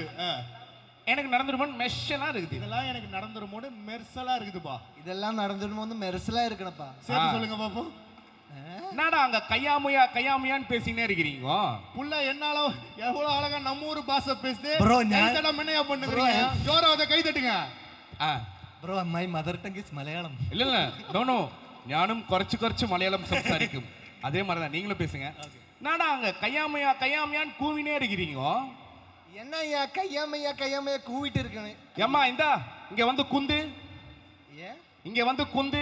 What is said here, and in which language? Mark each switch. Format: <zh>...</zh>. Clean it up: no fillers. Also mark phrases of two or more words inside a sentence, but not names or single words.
<ta>எனக்கு நடந்துருமான்னு மெஷனா இருக்குது. இதெல்லாம் எனக்கு நடந்துருமோன்னு மெர்சலா இருக்குதுப்பா. இதெல்லாம் நடந்துடும் போது மெரிசலா இருக்கணும்ப்பா. சேர்த்து சொல்லுங்க பாப்போம். என்னடா அங்க கையாமுயா கையாமுயான்னு பேசினே இருக்கிறீங்க? புள்ள என்னால எவ்வளவு அழகா நம்ம ஊர் பாஷை பேசுது. Bro, கை தட்ட மண்ணையா பண்ணுறீங்க. ஜோரா அதை கை தட்டுங்க.</ta> <en>bro my mother tongue is Malayalam.</en> <ml>ഇല്ല ഇല്ല</ml> <en>no no,</en> <ml>ഞാനും കുറച്ച് മലയാളം സംസാരിക്കും.</ml> <ta>அதே மாதிரி தான் நீங்களும் பேசுங்க. என்னடா அங்க கையாமையா கையாமையான்னு கூவினே இருக்கிறீங்க? என்ன ஐயா கையாமையா கூவிட்டு இருக்கணும். ஏம்மா இந்தா இங்க வந்து குந்து, ஏ இங்க வந்து குந்து,</ta>